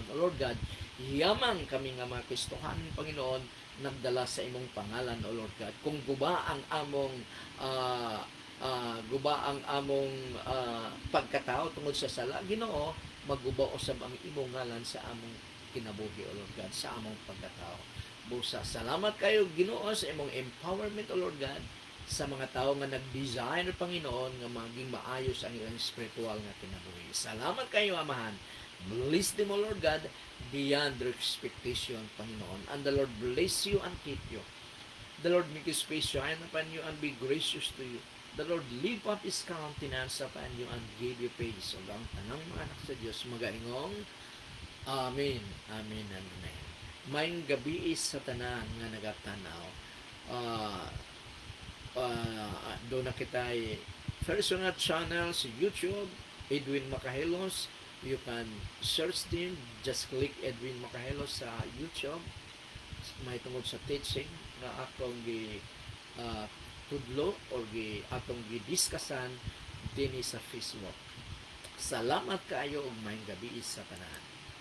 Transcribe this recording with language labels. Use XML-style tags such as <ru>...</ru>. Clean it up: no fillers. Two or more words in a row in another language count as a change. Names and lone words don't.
<en>O Lord God,</en> <ceb>yaman kami nga mga Kristohanon, Panginoon, nagdala sa imong pangalan,</ceb> <en>O Lord God.</en> <ceb>Kung guba ang among pagkatao tungod sa sala, Ginoo, maguba usab ang imong ngalan sa among kinabuhi,</ceb> <en>O Lord God,</en> <ceb>sa among pagkatao. Busa, salamat kayo, Ginoo, sa imong empowerment,</ceb> <en>O Lord God,</en> <ceb>sa mga tao nga nag-design, Panginoon, nga maging maayos ang ilang spiritual nga kinabuhi. Salamat kayo, Amahan.</ceb> <en>Bless them, O Lord God, beyond their expectation, Panginoon. And the Lord bless you and keep you. The Lord make His face shine upon you and be gracious to you. The Lord lift up His countenance upon you and give you peace.</en> <ceb>O ang tanang mga anak sa Diyos, magaingong Amen. Amen. Amen. Mayong gabi sa tanan nga nagatanaw.</ceb> <tl>Doon na kita personal channel sa YouTube, Edwin Macahelos.</tl> <en>You can search din, just click Edwin Macahelos sa YouTube.</en> <ceb>May tungod sa teaching na akong tudlo o atong gidiscusan din sa Facebook. Salamat kayo ug mayong gabi sa tanan.</ceb>